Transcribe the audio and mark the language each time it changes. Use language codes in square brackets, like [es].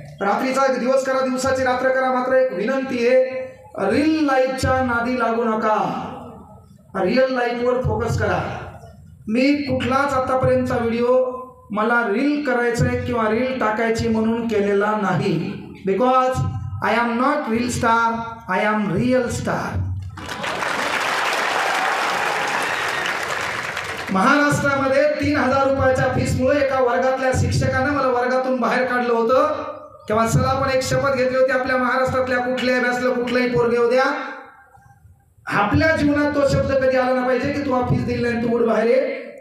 [mr] रात्रीचा दिवस करा, दिवसाची रात्र करा. मात्र एक विनंती आहे, रिअल लाईफच्या नादी लागू नका. रिअल लाईफवर फोकस करा. मी कुठलाच आतापर्यंतचा व्हिडिओ मला रील करायचंय किंवा रील टाकायची म्हणून केलेला नाही. [en] Because I am not reel star, I am real star. [mr] महाराष्ट्रामध्ये 3000 रुपयाच्या फीसमुळे एका वर्गातल्या शिक्षकानं मला वर्गातून बाहेर काढलं होतं. तेव्हा चला आपण एक शपथ घेतली होती, आपल्या महाराष्ट्रातल्या कुठल्याही बॅचला कुठलाही पोरगे होत्या, आपल्या जीवनात तो शब्द कधी आला ना पाहिजे की तू फीस दिली नाही, तू उड बाहेर ये.